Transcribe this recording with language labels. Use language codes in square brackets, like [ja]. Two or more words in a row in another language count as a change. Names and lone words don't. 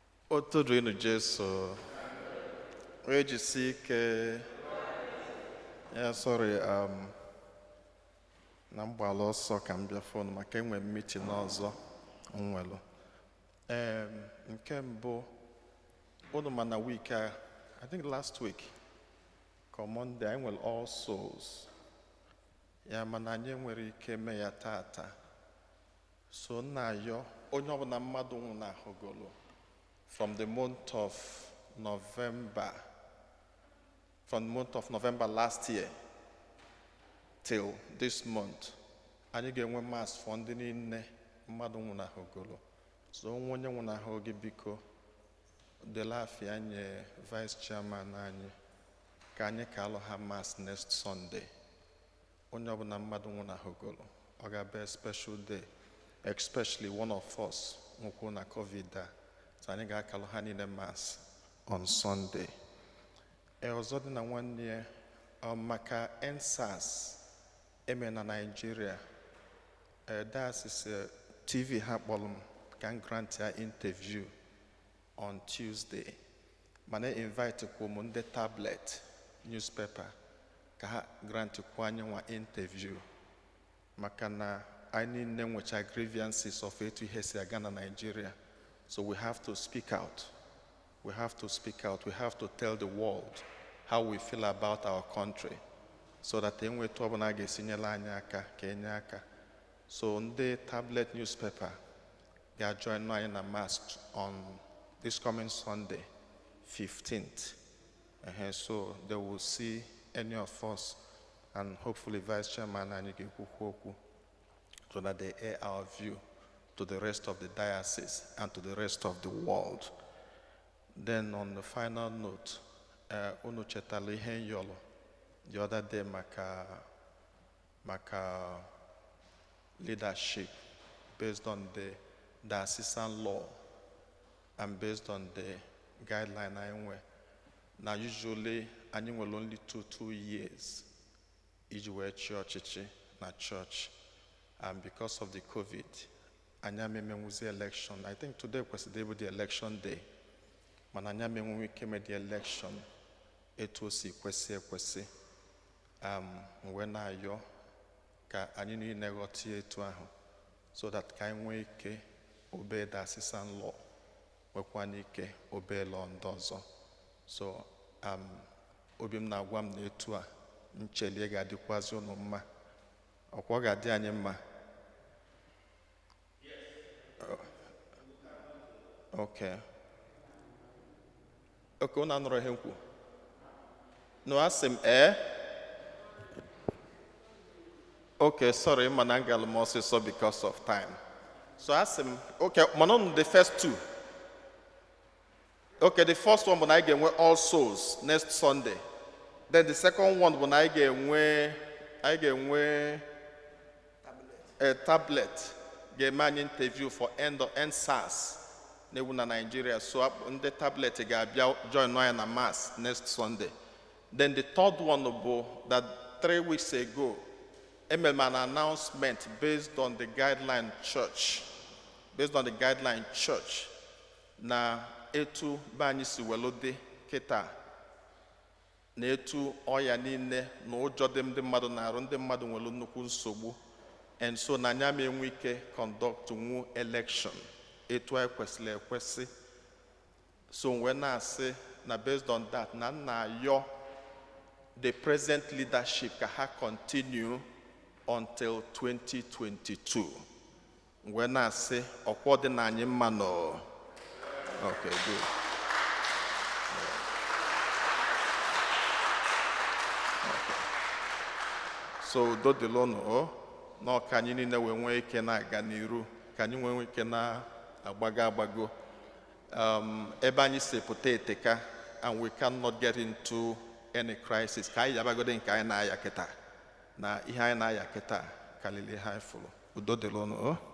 [ig] O toro inu Jesu. O ejisi ike. Ya, sorry, um, na m gbala ọsọ ka m bịa fon maka enwe m meeting ọzọ m nwelụ. Em, nke mbụ, unu ma na week a, [en] I think last week, [ig] ka Monday, anyị nwere All Souls. Ya, mana anyị enwere ike mee ya tata. So, nna ayọ, onye ọbụla mmadụ nwụ n'ahụgolo, [en] from the month of November, from the month of November last year till this month, [ig] anyị ga-enwe [en] mass for [ig] ndị niile mmadụ nwụnahụgolo. So, onwe onye nwụnahụ gị, biko, dela afịa nye [en] vice chairman [ig] anyị, ka anyị ka alụ ha [en] mass next Sunday. [ig] Onye ọbụla mmadụ nwụnahụgolo, ọ ga-abụ [en] a special day, especially one of us [ig] nwụkwụ na covid a. So, anyị ga-akalụ ha niile [en] mass on Sunday. [ig] E, ọzọ dị na nwanne ya, um, maka N sars eme na Nigeria, e, diocese, e, T V ha kpọrọ m ka m grant ya [en] interview on Tuesday. [ig] Mana invite kwụ m ndị [en] tablet newspaper [ig] ka ha grant kwụ anyị nwa interview. Maka na anyị niile nwecha [en] grievances of [ig] etu ihe si aga na Nigeria. [en] So, we have to speak out. We have to speak out. We have to tell the world how we feel about our country, so that [ig] enwe etu ọbụla a ga-esi nyere anyị aka, ka enye aka. So, ndị [en] tablet newspaper [ig] ga-join anyị na mass [en] on this coming Sunday, fifteenth. Ehe, so they will see any of us, and hopefully Vice Chairman [ig] anyị ga-ekwukwu okwu, [en] so that they air our view to the rest of the diocese and to the rest of the world. Then, on the final note, [ig] eh, unu chetala ihe m yọrọ [en] the other day [ig] maka, maka [en] leadership based on the diocesan law and based on the guideline [ig] anyị nwe. Na usually, anyị nwere [en] only two, two years [ig] iji wee chịa ọchịchị na church. [en] And because of the covid, [ig] anyị amemenwuzi [en] election. I think today [ig] kwesịrị ịbụ [en] the election day. [ig] Mana anyị amenwu ike mee [en] the election [ig] etu o si kwesị ekwesị. Um, m wee na-ayọ ka anyị niile ghọta ya etu ahụ, [en] so that [ig] ka anyị nwee ike [en] obey the diocesan law, [ig] nwekwa anyị ike [en] obey law [ig] ndị ọzọ. So, um, obi m na-agwa m na etu a, nchelie ga-adịkwazị unu mma. Ọkwa ọ ga-adị anyị mma? [en] Oh. Okay. [ig] Okay, unu anụrụ ihe m kwu? No, asị m, eh? [en] Okay, sorry, [ig] ma na m galụ m ọsịsọ [en] because of time. [ig] So, asị m, okay, mana unu [en] the first two. Okay, the first one [ig] bụ na anyị ga-enwe [en] All Souls next Sunday. Then the second one [ig] bụ na anyị ga-enwe, anyị ga-enwe [en] a tablet [ig] ga-eme anyị [en] interview for end of, [ig] N sars na-ewu na Nigeria. So, akpọ-, ndị tablet ga-abịa join anyị na mass next Sunday. [en] Then the third one bụ that three weeks ago, [ig] emere m [en] an announcement based on the guideline church, based on the guideline church, [ig] na etu be anyị si welu dị kịta, na etu ọya niile na ụjọ dị ndị mmadụ na-arụ, ndị mmadụ nwere nnukwu nsogbu. [en] And so, [ig] na anyị ama enwe ike conduct nwu election etu anyị kwesịrị ekwesị. So, m wee na-asị na [en] based on that, [ig] na m na-ayọ [en] the present leadership [ig] ka ha [en] continue until twenty twenty-two. [ig] M wee na-asị, ọkwa ọ dị na anyị mma nọ? [en] Okay, good. Okay. [ig] So, udo dịlụ unu, o, na ka anyị niile wee nwee ike na-aga n'iru, ka anyị nwee ike na-agbago agbago. Um, ebe anyị si pụta eteka, [en] and we cannot get into any crisis. [ig] Ka anyị yabagode nke anyị na-aya kịta. na ihe anyị na-aya kịta karịrị ihe anyị fụrụ. Udo dịrị unu, o.